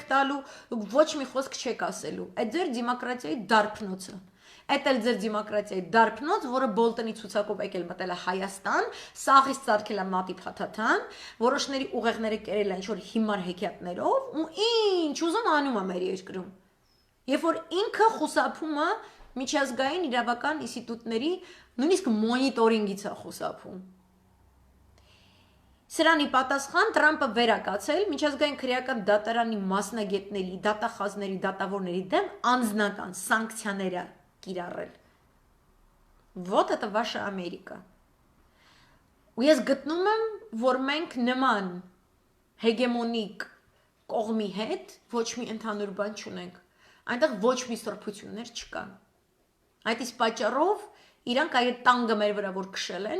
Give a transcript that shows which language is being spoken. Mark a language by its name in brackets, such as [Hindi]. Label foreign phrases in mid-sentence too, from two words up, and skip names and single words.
[Armenian] տալու, դուք ոչ մի խոսք չեք ասելու։ Այդ ձեր դեմոկրատիայի դարբնոցը։ Այդ էլ ձեր դեմոկրատիայի դարբնոց, որը Բոլտոնի ցուցակով եկել մտել է Հայաստան, սաղից ծարգել է մատի փաթաթան, որոշների ուղեղները կերել են ինչ-որ հիմար հեքիաթներով ու ինչ ուզում անում է մեր երկրում։ Երբ որ ինքը խուսափում է միջազգային իրավական ինստիտուտների նույնիսկ մոնիտորինգից է խուսափում։ Սրանի պատասխան Տրամպը վերակացել միջազգային քրեական դատարանի մասնագետների, դատախազների, դատավորների դեմ անձնական սանկցիաները կիրառել։ [Russian] Вот это ваша [Armenian] Ամերիկա։ Ու ես գտնում եմ, որ մենք նման հեգեմոնիկ կողմի հետ ոչ մի ընդհանուր բան չունենք։ Այնտեղ ոչ մի սրբություններ չկան։ Այդ իսկ պատճառով իրանք այդ տանգը մեր վրա որ քշել են,